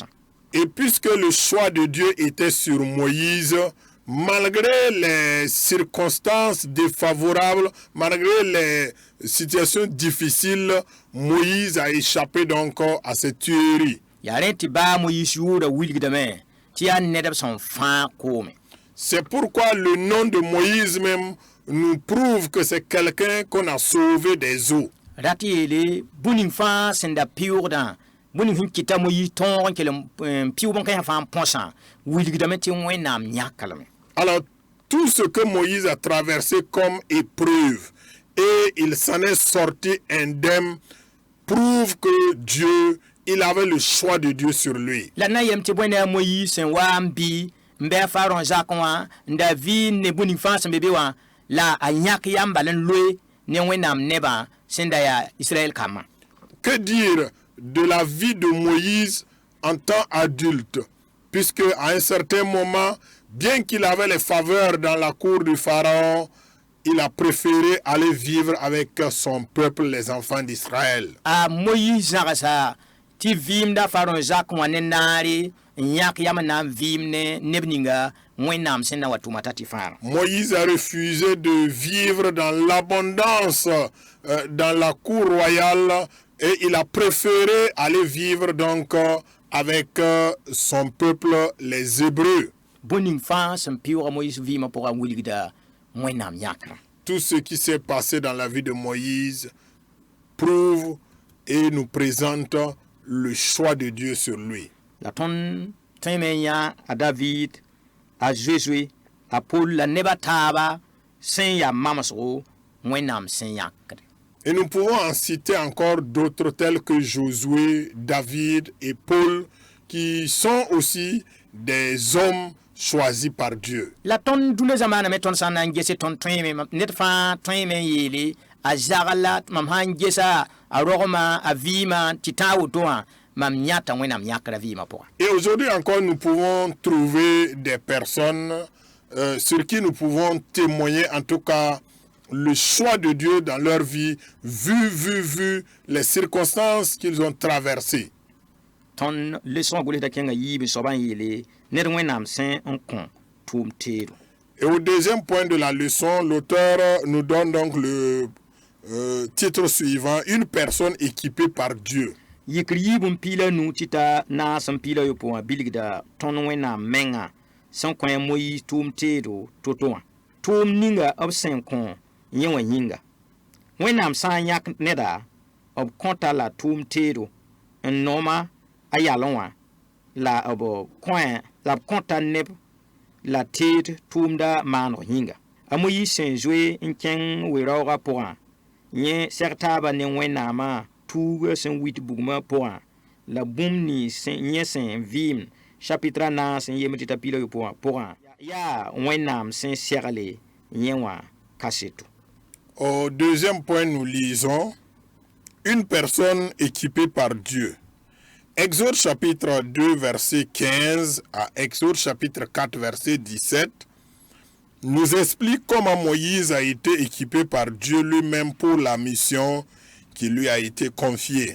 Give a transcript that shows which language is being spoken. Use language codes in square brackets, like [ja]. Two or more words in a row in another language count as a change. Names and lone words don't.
[fr] Et puisque le choix de Dieu était sur Moïse, malgré les circonstances défavorables, malgré les situations difficiles, Moïse a échappé donc à cette tuerie. [mos] Yaa rẽ tɩ baa Moïse yʋʋra wilgdame tɩ yaa ned b sẽn fãa koome. [fr] C'est pourquoi le nom de Moïse même nous prouve que c'est quelqu'un qu'on a sauvé des eaux. [mos] Rat yeele bũ-ning fãa sẽn da pɩʋʋgdã bũ-ning sẽn kɩta Moïse tõog n kell n pɩʋʋb n kãsã fãa n põsã wilgdame tɩ wẽnnaam yãkalame. [fr] Alors, tout ce que Moïse a traversé comme épreuve et il s'en est sorti indemne prouve que Dieu, il avait le choix de Dieu sur lui. [mos] La na yem tɩ bõe ne a Moïse sẽn wa n bɩ n bɩ a Faron zakẽ wã n da vɩɩnd ne bũ-ning fãa sẽn be be wã la a yãk yam bal n loe ne wẽnnaam nebã sẽn da yaa Israël kambã. [fr] Que dire de la vie de Moïse en tant adulte, puisque à un certain moment, bien qu'il avait les faveurs dans la cour du Pharaon, il a préféré aller vivre avec son peuple, les enfants d'Israël. [mos] A Moïse zagsa tɩ vɩɩmda Faron zakẽ wã ne naare n yãk yam n na n vɩɩm ne neb ninga wẽnnaam sẽn na wa tʋma t'a tɩ fãara. [fr] Moïse a refusé de vivre dans l'abondance dans la cour royale et il a préféré aller vivre donc avec son peuple, les Hébreux. [mos] Bũ-ning fãa sẽn pɩʋʋga Moïse vɩɩmã pʋgã wilgda wẽnnaam yãkrã. [fr] Tout ce qui s'est passé dans la vie de Moïse prouve et nous présente le choix de Dieu sur lui. [mos] La tõnd tõeme n yã a David, a Josué, a Paul la neba taaba sẽn yaa mamsgo wẽnnaam sẽn yãkde. [fr] Et nous pouvons en citer encore d'autres tels que Josué, David et Paul qui sont aussi des hommes choisis par Dieu. [mos] La tõnd dũnã zamaana me tõnd sã n na n gese tõnd tõeme ned fãa tõeme n yeele a zagla mam sã n gesa a rogma a vɩɩmã tɩ tã a woto wã mam yãta wẽnnaam yãkra vɩɩmã pʋga. [fr] Et aujourd'hui encore, nous pouvons trouver des personnes sur qui nous pouvons témoigner, en tout cas, le choix de Dieu dans leur vie, vu les circonstances qu'ils ont traversées. [mos] Tõnd leçon gʋlsda kẽngã yiib soabã n yeele ned wẽnnaam sẽn n kõ tʋʋm teedo. [fr] Et au deuxième point de la leçon, l'auteur nous donne donc le titre suivant, une personne équipée par Dieu. [mos] Yikr yiib n piila nu tɩ ta naas n piila yopoe wã bilgda tõnd wẽnnaam menga sẽn kõ a Moïse tʋʋm teedo to-to wã. Tʋʋm ninga b sẽn kõ yẽ wã yĩnga. Wẽnnaam sã n yãk neda b kõta la tʋʋm teedo n nooma a yalẽ wã la b kõe la b kõta neb la teed tʋʋmda maaneg yĩnga. A Moïse sẽn zoe n kẽng we-raoogã pʋgã yẽ seg taaba ne wẽnnaamã tuugã sẽn wit bugmã pʋgã la bũmb ni yẽ sẽn vɩɩm chapitre 9 sẽn yem tɩ t'a pila pʋgã yaa wẽnnaam sẽn segle yẽ wã kaseto. [fr] Au deuxième point, nous lisons une personne équipée par Dieu. Exode chapitre 2, verset 15 à Exode chapitre 4, verset 17 nous explique comment Moïse a été équipé par Dieu lui-même pour la mission qui lui a été confiée.